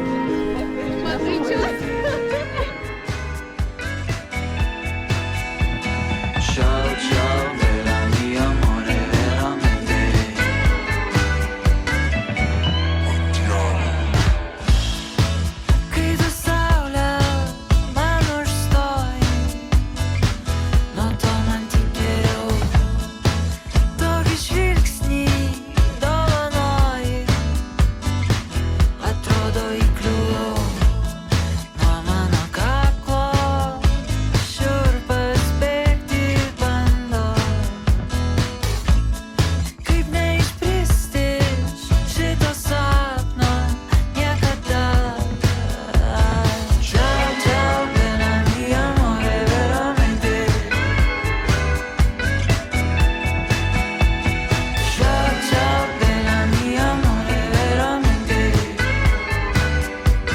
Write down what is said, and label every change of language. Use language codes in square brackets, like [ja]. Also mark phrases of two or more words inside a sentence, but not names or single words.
[it] Ciao ciao bella mia amore veramente. [lt] Kai tu saulė man užstoji, nuo to man tik geriau. Tokį žvilgsnį dovanoji, atrodo įkliuvau. Nuo mano kaklo šiurpas bėgti bando. Kaip neišbristi iš šito sapno niekada. [it] Ciao ciao bella mia amore veramente. Ciao ciao bella mia amore veramente.